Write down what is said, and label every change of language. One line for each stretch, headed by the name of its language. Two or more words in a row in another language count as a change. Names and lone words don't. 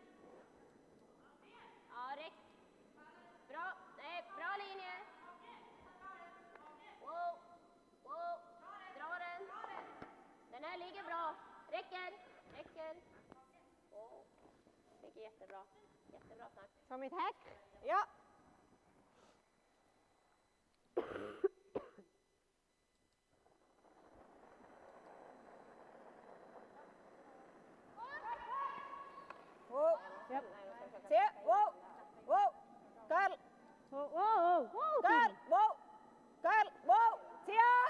Swedish: Ja, rätt. Bra. Nej, bra linje. Wow. Wow. Dra den. Den här ligger bra. Räcker. Räcker. Wow. Ligger jättebra. Jättebra snack.
German: So mit Heck? Ja. Wow. Yep. Se, wow. Wow. Girl. Wow, wow, wow. Girl. Wow. Girl. Wow. Tia.